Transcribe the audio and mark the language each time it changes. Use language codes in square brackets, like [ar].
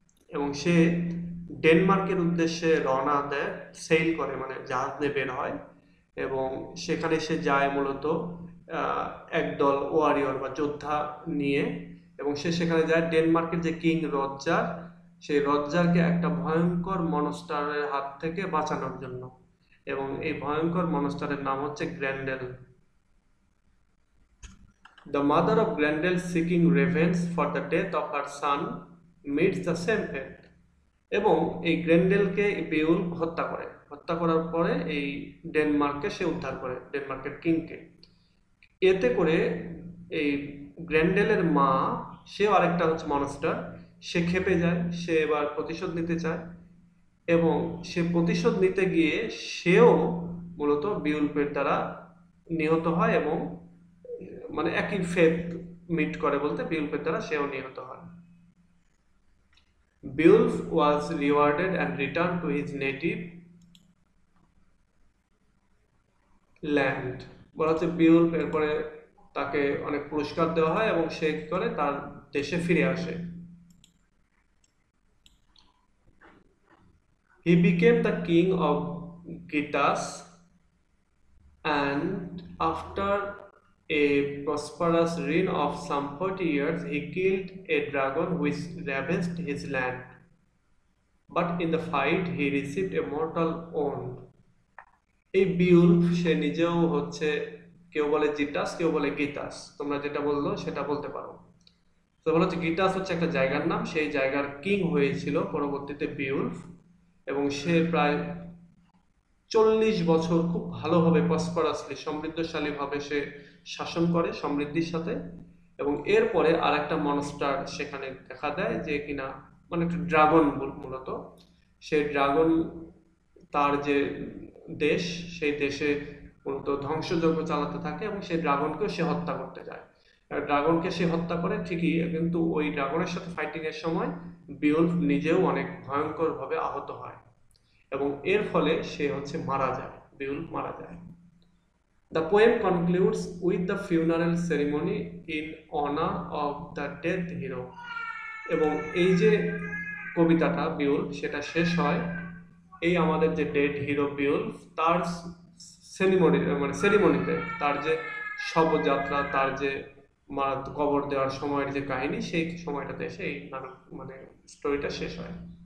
[bn] এবং সে ডেনমার্কের উদ্দেশ্যে রওনা দেয়, সেল করে, মানে জাহাজ নিয়ে বের হয়, এবং সেখানে সে যায় মূলত একদল ওয়ারিয়র বা যোদ্ধা নিয়ে, এবং সে সেখানে যায় ডেনমার্কের যে কিং রজ্জার, সেই রজ্জারকে একটা ভয়ঙ্কর মনস্টারের হাত থেকে বাঁচানোর জন্য, এবং এই ভয়ঙ্কর মনস্টারের নাম হচ্ছে Grendel. [en] The mother of Grendel, seeking revenge for the death of her son, meets the same fate. [bn] এবং এই গ্রেন্ডেলকে বেউল হত্যা করার পরে এই ডেনমার্ককে সে উদ্ধার করে, ডেনমার্কের কিংকে। এতে করে এই গ্র্যান্ডেলের মা, সেও আরেকটা হচ্ছে মনস্টার, সে ক্ষেপে যায়, সে এবার প্রতিশোধ নিতে চায় এবং সে প্রতিশোধ নিতে গিয়ে সেও মূলত বিউলফের দ্বারা নিহত হয় এবং মানে একই ফেট মিট করে বলতে বিউলফের দ্বারা সেও নিহত হয়। [en] Beowulf was rewarded and return to his native land. [bn] বলা হচ্ছে বিউলফ এরপরে তাকে অনেক পুরস্কার দেওয়া হয় এবং সে কি করে তার দেশে ফিরে আসে। [en] He became the king of Gitas, and after a prosperous reign of some 40 years, he killed a dragon which ravaged his land. But in the fight, he received a mortal wound. [bn] এই Beowulf সে নিজেও হচ্ছে, কেউ বলে জিটাস, কেউ বলে গীতাস, তোমরা যেটা বললো সেটা বলতে পারো। তো বলা হচ্ছে গীতাস হচ্ছে একটা জায়গার নাম, সেই জায়গার কিং হয়েছিল পরবর্তীতে বিউলফ, এবং সে প্রায় 40 বছর খুব ভালোভাবে প্রসপারাসলি সমৃদ্ধশালীভাবে সে শাসন করে সমৃদ্ধির সাথে। এবং এরপরে আর একটা মনস্টার সেখানে দেখা দেয় যে কিনা মানে একটা ড্রাগন, মূলত সেই ড্রাগন তার যে দেশ, সেই দেশে মূলত ধ্বংসযজ্ঞ চালাতে থাকে এবং সেই ড্রাগনকেও সে হত্যা করতে যায়। ড্রাগনকে সে হত্যা করে ঠিকই, কিন্তু ওই ড্রাগনের সাথে ফাইটিং এর সময় বিওলফ নিজেও অনেক ভয়ঙ্কর ভাবে আহত হয় এবং এর ফলে সে হচ্ছে মারা যায়, বিউলফ মারা যায়। [en] The poem concludes with the funeral ceremony in honor of the dead hero. [bn] এবং এই যে কবিতাটা বিউলফ, সেটা শেষ হয় এই আমাদের যে ডেড হিরো বিউলফ তার সেরিমনিতে, তার যে শবযাত্রা, তার যে কবর দেওয়ার সময়ের যে কাহিনী, সেই সময়টাতে এসে এই নাটক মানে স্টোরিটা শেষ হয়।